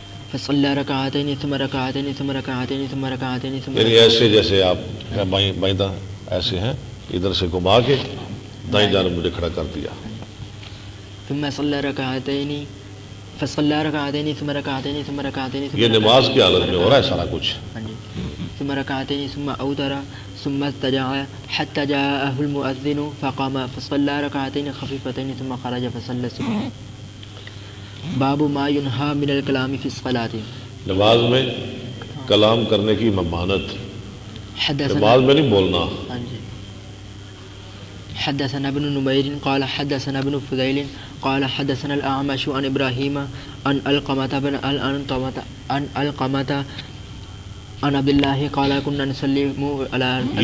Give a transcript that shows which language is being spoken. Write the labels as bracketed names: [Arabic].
[Arabic] فصلی رکعتین ثم رکعتین ثم رکعتین ثم رکعتین ثم [Urdu] یعنی ایسے جیسے آپ بائیں ایسے ہیں ادھر سے گھما کے دائیں جانب مجھے کھڑا کر دیا. [Arabic] ثم صلی رکعتین فصلی رکعتین ثم رکعتین ثم رکعتین. [Urdu] یہ نماز کی حالت میں ہو رہا ہے سارا کچھ. [Arabic] ثم ركعتين ثم أوتر ثم استجاع حتى جاءه المؤذن فقام فصلى ركعتين خفيفتين ثم خرج فصلى الصبح. باب ما ينهى من الكلام في الصلاة. [Urdu] نماز میں کلام کرنے کی ممانعت. نماز میں نہیں بولنا. [Arabic] حدثنا ابن نمير قال حدثنا ابن فضيل قال حدثنا الأعمش عن إبراهيم عن القمة عن عبد الله قال كنا نسلم على.